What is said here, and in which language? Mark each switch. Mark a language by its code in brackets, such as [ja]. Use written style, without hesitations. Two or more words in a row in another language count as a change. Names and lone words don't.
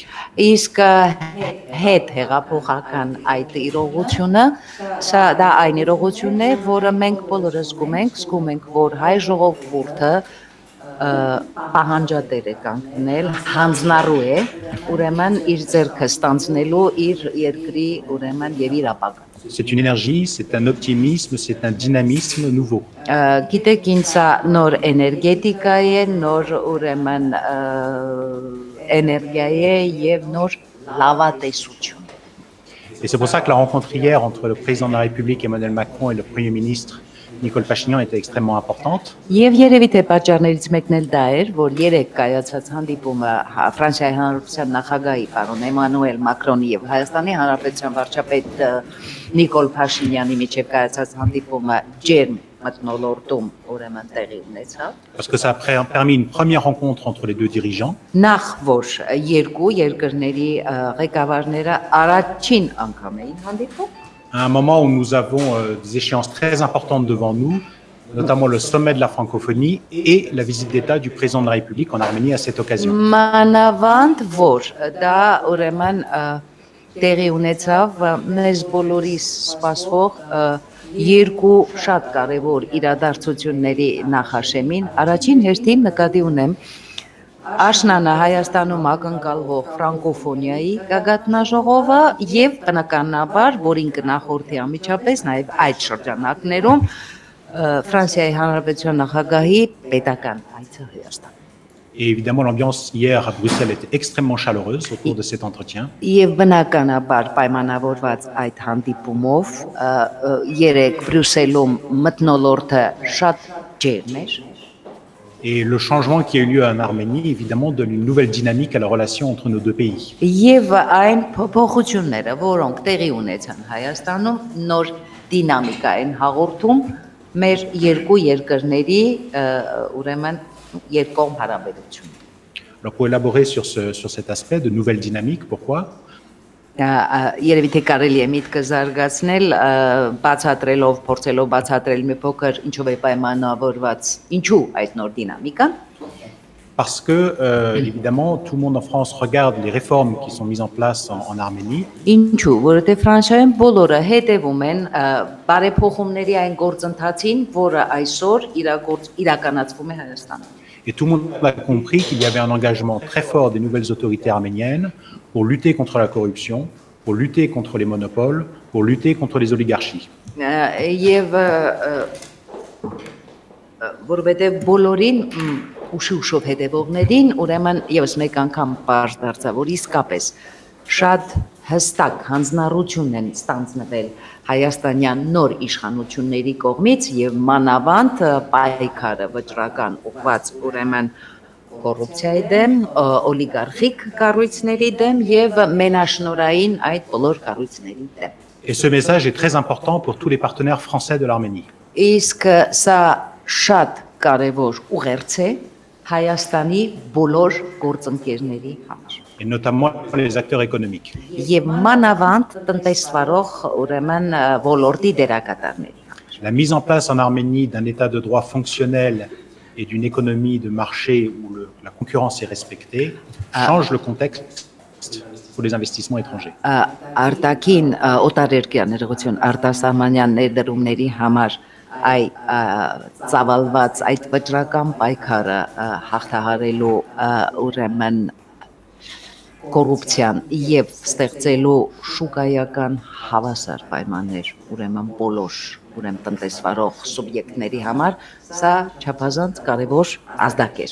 [hy] Իսկ հետ հեղափոխական այդ իրողությունը, սա դա այն իրողությունն է, որը մենք բոլորը զգում ենք, որ հայ ժողովուրդը պահանջատեր է կանգնել, հանձնառու է, ուրեմն իր ձեռքը ստանձնելու իր երկրի ուրեմն եւ իր ապագան։ [fr] C'est une énergie, c'est un optimisme, c'est un dynamisme nouveau. [hy] Գիտեք ինձ նոր էներգետիկա է, նոր ուրեմն էներգիա է եւ նոր լավատեսություն։ [fr] Et c'est pour ça que la rencontre hier entre le président de la République Emmanuel Macron et le Premier ministre Nicole Pachinian était extrêmement importante. [hy] Եվ երևի թե պատճառներից մեկն էլ դա էր, որ երեք կայացած հանդիպումը Ֆրանսիայի Հանրապետության նախագահի պարոն Էմանուել Մակրոնի եւ Հայաստանի Հանրապետության վարչապետ Նիկոլ Փաշինյանի միջև կայացած հանդիպումը ջերմ մթնոլորտում ուրեմն տեղի ունեցավ։ [fr] Parce que ça a permis une première rencontre entre les deux dirigeants. [hy] Նախ որ երկու երկրների ղեկավարները առաջին անգամ էին հանդիպում։ [fr] À un moment où nous avons des échéances très importantes devant nous, notamment le sommet de la francophonie et la visite d'État du président de la République en Arménie à cette occasion. [hy] Մանավանդ որ դա ուրեմն տեղի ունեցավ մեզ բոլորիս սպասվող երկու շատ կարևոր իրադարձությունների նախաշեմին, առաջին հերթին նկատի ունեմ Աշնանը Հայաստանում ակնկալվող ֆրանկոֆոնիայի գագաթնաժողովը եւ բնականաբար, որին կնախորդի անմիջապես նաեւ այդ շրջանակներում Ֆրանսիայի Հանրապետության նախագահի պետական այցը Հայաստան։ [fr] Et évidemment, l'ambiance hier à Bruxelles était extrêmement chaleureuse autour de cet entretien. [hy] Եվ բնականաբար պայմանավորված այդ հանդիպումով երեք Բրյուսելում մթնոլորտը շատ ջերմ էր [fr] Et le changement qui a eu lieu en Arménie, évidemment, donne une nouvelle dynamique à la relation entre nos deux pays. [hy] եւ այն փոփոխությունները, որոնք տեղի ունեցան Հայաստանում, նոր դինամիկա են հաղորդում մեր երկու երկրների ուրեմն երկկողմ հարաբերություն։ [fr] Alors pour élaborer sur cet aspect de nouvelle dynamique, pourquoi? [hy] Երևի թե կարելի է միտքը զարգացնել, բացատրելով, փորձելով բացատրել մի փոքր ինչով է պայմանավորված, ինչու այդ նոր դինամիկան։ [fr] Parce que, évidemment, tout le monde en France regarde les réformes qui sont mises en place en Arménie. [hy] Ինչու, որովհետև Ֆրանսիայում բոլորը հետևում են բարեփոխումների այն գործընթացին, որը այսօր իրականացվում է Հայաստանում։ [fr] Et tout le monde a compris qu'il y avait un engagement très fort des nouvelles autorités arméniennes pour lutter contre la corruption, pour lutter contre les monopoles, pour lutter contre les oligarchies. [hy] Եվ որովհետև բոլորին ուշով հետևողներին ուրեմն եւս մեկ անգամ բարձ դարձավ, որ իսկապես շատ հստակ հանձնառություն են ստանձնվել հայաստանյան նոր իշխանությունների կողմից եւ մանավանդ պայքարը վճռական ուղղված ուրեմն կոռուպցիայի դեմ, օլիգարխիկ կառույցների դեմ եւ մենաշնորհային այդ բոլոր կառույցների դեմ։ [fr] Et ce message est très important pour tous les partenaires français de l'Arménie. [hy] Իսկ սա շատ կարևոր ուղերձ է Հայաստանի բոլոր գործընկերների համար։ [fr] Et notamment les acteurs économiques. [hy] Եվ մանավանդ տնտեսվարող ուրեմն ոլորտի դերակատարների համար։ [fr] La mise en place en Arménie d'un état de droit fonctionnel et d'une économie de marché où la concurrence est respectée change le contexte pour les investissements étrangers. [hy] Արտաքին օտարերկրյա ներողություն արտասահմանյան ներդրումների համար ծավալված այդ վճռական պայքարը հաղթահարելու ուրեմն կոռուպցիան եւ ստեղծելու շուկայական հավասար պայմաններ ուրեմն բոլոր ուրեմն տնտեսվարող սուբյեկտների համար սա չափազանց կարևոր ազդակ է։